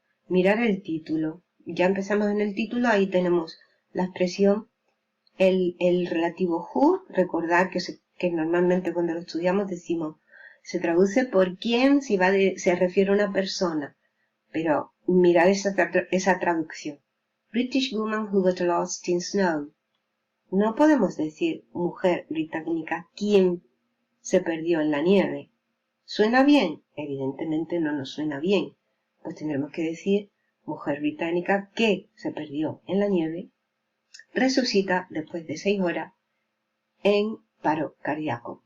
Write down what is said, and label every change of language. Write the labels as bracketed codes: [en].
[es] Mirar el título. Ya empezamos en el título, ahí tenemos la expresión, el relativo who. Recordar que normalmente cuando lo estudiamos decimos, se traduce por quién si se refiere a una persona, pero mirar esa traducción. [en] British woman who got lost in snow. [es] No podemos decir mujer británica quien se perdió en la nieve. ¿Suena bien? Evidentemente no nos suena bien. Pues tendremos que decir mujer británica que se perdió en la nieve, resucita después de 6 horas en paro cardíaco.